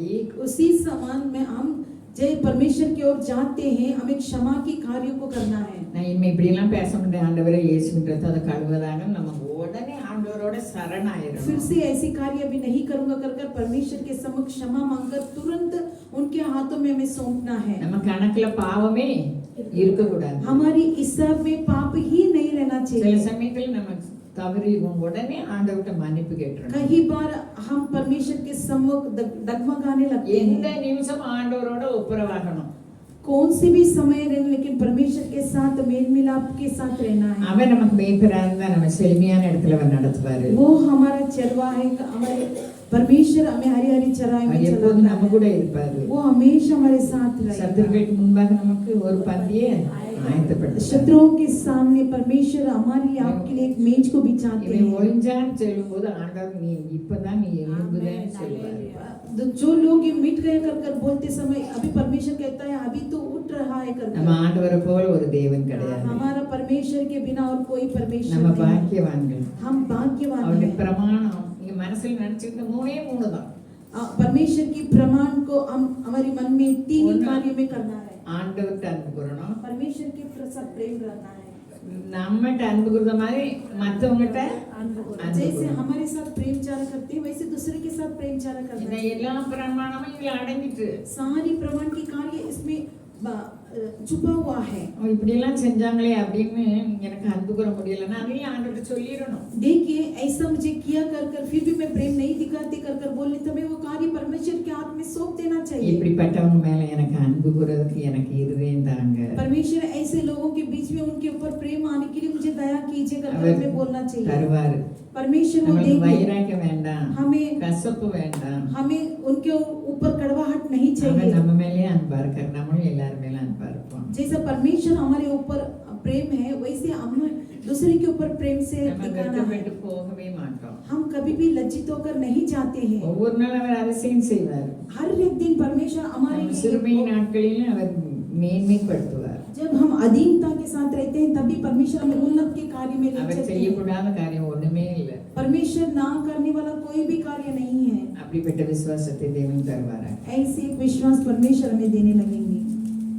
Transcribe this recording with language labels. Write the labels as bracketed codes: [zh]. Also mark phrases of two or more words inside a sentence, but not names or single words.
[hi] उसी समान में हम जय परमेश्वर की ओर जाते हैं हमें क्षमा की कार्यों को करना है। [ta] நான் இனிமே இப்படி எல்லாம் பேச முடியாது. ஆண்டவரே இயேசுவின் ரத்தத்தை கழுவதாக நம்ம உடனே ஆண்டவரோட [hi] फिर [ta] சரணாயிரும். [hi] से ऐसी कार्य भी नहीं करूंगा कर परमेश्वर के समक्ष क्षमा मांगकर तुरंत उनके हाथों में हमें सौंपना है। [ta] நம்ம கணக்குல பாவமே இருக்க கூடாது. [hi] हमारी हिसाब में पाप ही नहीं रहना [ta] சில [hi] चाहिए। [ta] சமயத்துல நம்ம தவறிடுவோம். உடனே ஆண்டவர்கிட்ட மன்னிப்பு கேட்டுறோம். [hi] कई बार हम परमेश्वर के सम्मुख डगमगाने लगते [ta] எந்த [hi] हैं। [ta] நிமிஷம் ஆண்டவரோட ஒப்புரவாகணும். [hi] कौन सी भी समय रहना लेकिन परमेश्वर के साथ मेल मिलाप के साथ रहना है। [ta] அவன் நமக்கு மேய்ப்பரா இருந்தா நம்ம செழுமையான இடத்துல அவர் நடத்துவாரு. [hi] वो हमारा चरवा है। हमारे परमेश्वर हमें हरी हरी चराई में [ta] அவர் எப்போதும் [hi] चलाता [ta] நம்ம [hi] है। [ta] கூட இருப்பாரு. [hi] वो हमेशा हमारे साथ रहेगा। [ta] சத்துருக்களுக்கு முன்பாக நமக்கு ஒரு பந்தியை ஆயத்தப்படுத்துவார். [hi] शत्रुओं के सामने परमेश्वर हमारे लिए आपके लिए एक मेज को बिछाते [ta] இவன் [hi] हैं। [ta] ஒழிஞ்சான்னு சொல்லும்போது ஆண்டவர் நீ இப்பதான் நீ எழும்புதேன்னு சொல்லுவாரு. [hi] जो लोग ये मिट गए कर बोलते समय अभी परमेश्वर कहता है अभी तो उठ रहा है [ta] நம்ம [hi] कर। [ta] ஆண்டவரை போல ஒரு தேவன் கிடையாது. [hi] हमारा परमेश्वर के बिना और कोई परमेश्वर [ta] நம்ம [hi] नहीं। [ta] பாக்கியவான்கள். [hi] हम भाग्यवान [ta] அவருடைய [hi] हैं। [ta] பிரமாணம் நீங்க மனசுல நினைச்சிருக்க மூணே தான். [hi] परमेश्वर की प्रमाण को हम हमारे मन में तीन ही और ना- कार्य में करना है। [ta] ஆண்டவர்கிட்ட அன்பு கூறணும். [hi] परमेश्वर के प्रति प्रेम रहना है। [ta] நம்மகிட்ட அன்பு கூறுற மாதிரி மற்றவங்ககிட்ட அன்பு [hi] जैसे [ta] கூறணும். [hi] हमारे साथ प्रेम चारा करते हैं वैसे दूसरे के साथ प्रेम चारा करना [ta] இந்த [hi] है। [ta] எல்லா பிரமாணமும் இதுல அடங்கிட்டு [hi] सारी प्रमाण की कार्य इसमें छुपा हुआ है। [ta] இப்படி எல்லாம் செஞ்சாங்களே அப்படின்னு எனக்கு அன்பு கூற முடியலன்னா அதையும் ஆண்டவர்கிட்ட சொல்லிடணும். [hi] देखिए ऐसा मुझे किया कर फिर भी मैं प्रेम नहीं दिखाते कर बोलने तो हमें वो कार्य परमेश्वर के हाथ में सौंप देना चाहिए। [ta] இப்படிப்பட்டவங்க மேல எனக்கு அன்பு கூறதுக்கு எனக்கு இருதயம் தாங்க. [hi] परमेश्वर ऐसे लोगों के बीच में उनके ऊपर प्रेम आने के लिए मुझे दया कीजिए कर हमें बोलना चाहिए। [ta] தருவாரு. [hi] परमेश्वर वो [ta] நமக்கு [hi] देंगे। [ta] வைராக்கியம் வேண்டாம், [hi] हमें [ta] கசப்பு வேண்டாம். [hi] हमें उनके ऊपर कड़वाहट नहीं [ta] அவன் [hi] चाहिए। [ta] நம்ம மேலே அன்பா இருக்கார், நம்மளும் எல்லாரும் மேல அன்பா இருப்போம். [hi] जैसा परमेश्वर हमारे ऊपर प्रेम है वैसे हम दूसरे के ऊपर प्रेम से [ta] நம்ம [hi] दिखाना है। [ta] வெட்கப்பட்டு போகவே மாட்டோம். [hi] हम कभी भी लज्जित होकर नहीं जाते हैं। [ta] ஒவ்வொரு நாள் அவர் அதிசயம் செய்வார். [hi] हर एक दिन परमेश्वर हमारे [ta] நம்ம [hi] लिए [ta] சிறுமை நாட்களிலும் அவர் மேன்மைப்படுத்துவார். [hi] जब हम अधीनता के साथ रहते हैं तभी परमेश्वर हमें उन्नत के कार्य में ले [ta] அவர் [hi] चलते हैं। [ta] செய்யக்கூடாத காரியம் ஒண்ணுமே இல்லை. [hi] परमेश्वर ना करने वाला कोई भी कार्य नहीं है। [ta] அப்படிப்பட்ட விசுவாசத்தை தேவன் தருவாராக. [hi] ऐसे एक विश्वास परमेश्वर हमें देने लगेंगे।